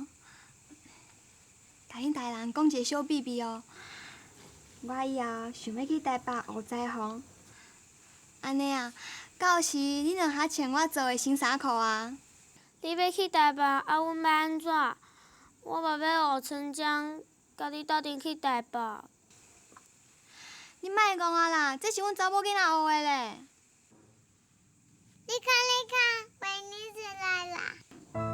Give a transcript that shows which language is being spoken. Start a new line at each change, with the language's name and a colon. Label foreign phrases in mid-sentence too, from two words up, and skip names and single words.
Min Nan Chinese: 甲恁大人讲一个小秘密哦，我以后想要去台北学裁缝。安尼啊，到时恁就较穿我做的新衫裤啊。你要去台北，啊，阮要安怎？我嘛要学春江，甲你斗阵去台北。你莫戆啊啦，这是阮查某囡仔学的咧。你看，维尼出来啦！